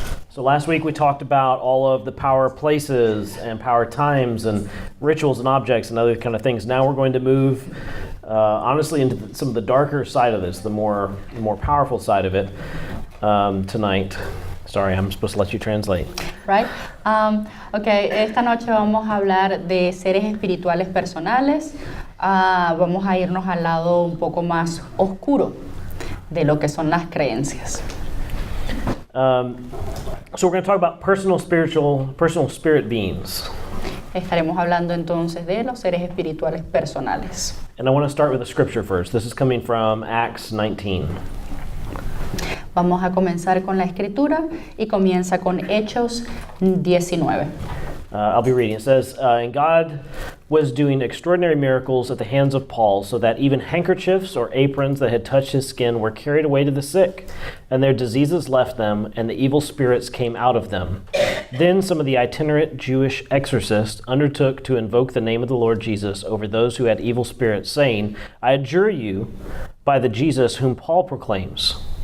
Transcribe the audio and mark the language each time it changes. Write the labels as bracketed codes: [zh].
[en] So last week we talked about all of the power places and power times and rituals and objects and other kind of things. Now we're going to move honestly into some of the darker side of this, the more powerful side of it tonight. Sorry, I'm supposed to let you translate. Right? [es] Okay, esta noche vamos a hablar de seres espirituales personales. Vamos a irnos al lado un poco más oscuro de lo que son las creencias. [en] So we're going to talk about personal spirit beings. [es] Estaremos hablando entonces de los seres espirituales personales. [en] And I want to start with a scripture first. This is coming from Acts 19. [es] Vamos a comenzar con la escritura y comienza con Hechos 19. [en] I'll be reading. It says, and God was doing extraordinary miracles at the hands of Paul, so that even handkerchiefs or aprons that had touched his skin were carried away to the sick, and their diseases left them, and the evil spirits came out of them. Then some of the itinerant Jewish exorcists undertook to invoke the name of the Lord Jesus over those who had evil spirits, saying, I adjure you by the Jesus whom Paul proclaims.